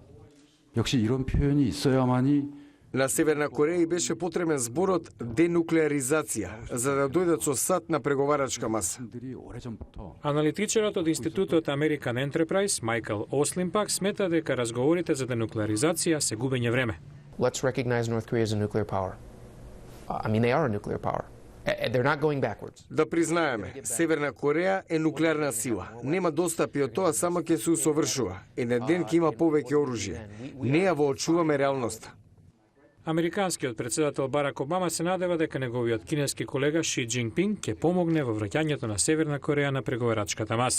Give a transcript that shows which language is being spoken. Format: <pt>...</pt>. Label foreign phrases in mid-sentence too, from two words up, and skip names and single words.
<ko>역시 이런 표현이 있어야만이</ko> <mk>На Северна Кореја беше потребен зборот денуклеаризација, за да дојдат со САД на преговарачка маса. Аналитичарот од Институтот American Enterprise, Майкл Ослин пак смета дека разговорите за денуклеаризација се губење време.</mk> <en>Let's recognize North Korea as a nuclear power. I mean, they are a nuclear power. They're not going backwards.</en> <mk>Да признаеме, Северна Кореја е нуклеарна сила. Нема достапи од тоа, само ќе се усовршува. Еден ден ќе има повеќе оружје. Не ја воочуваме реалноста. Американскиот председател Барак Обама се надева дека неговиот кинески колега Ши Џинпинг ќе помогне во враќањето на Северна Кореја на преговарачката маса.</mk>